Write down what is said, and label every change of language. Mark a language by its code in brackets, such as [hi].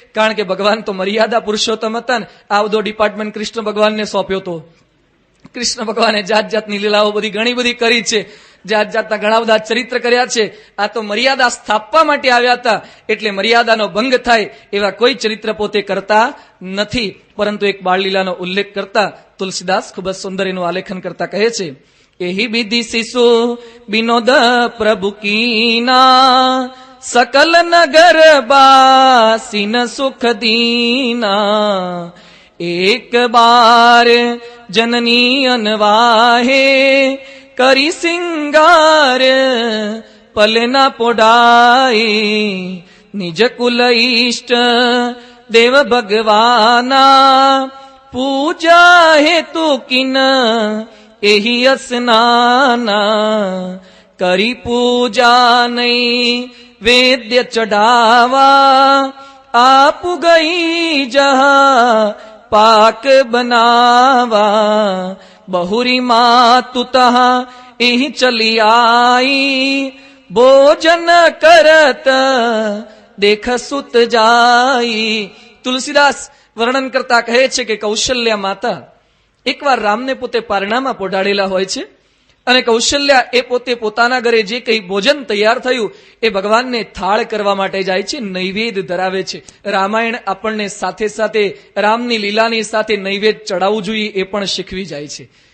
[gu] કારણ કે ભગવાન તો મર્યાદા પુરુષોત્તમ હતા ને, આ બધો ડિપાર્ટમેન્ટ કૃષ્ણ ભગવાનને સોંપ્યો હતો. કૃષ્ણ ભગવાને જાતની લીલાઓ ઘણી બધી કરી છે, જાતના ઘણા બધા ચરિત્ર કર્યા છે. આ તો મર્યાદા સ્થાપવા માટે આવ્યા હતા, એટલે મર્યાદાનો ભંગ થાય એવા કોઈ ચરિત્ર પોતે કરતા નથી. પરંતુ એક બાળલીલાનો ઉલ્લેખ કરતા તુલસીદાસ ખૂબ જ સુંદર એનું આલેખન કરતા કહે છે, [hi] એહી વિધિ શિશુ વિનોદ પ્રભુ કીના, सकल नगर बासीन सुख दीना, एक बार जननी अनवाहे करी सिंगार पलना पोडाई, निज कुल इष्ट देव भगवाना पूजा हेतु किन एही स्नाना, करी पूजा नहीं वेद्य चढ़ावा, आप गई जहा पाक बनावा, बहुरी मातु तहा एही चली आई, भोजन करत देख सुत जाई। [gu] તુલસીદાસ વર્ણન કરતા કહે છે કે કૌશલ્યા માતા એકવાર રામને પોતે પારણામાં પોઢાડેલા હોય છે અને કૌશલ્યા એ પોતે પોતાના ઘરે જે કંઈ ભોજન તૈયાર થયું એ ભગવાનને થાળ કરવા માટે જાય છે, નૈવેદ્ય ધરાવે છે. રામાયણ આપણને સાથે સાથે રામની લીલાની સાથે નૈવેદ્ય ચડાવવું જોઈએ એ પણ શીખવી જાય છે.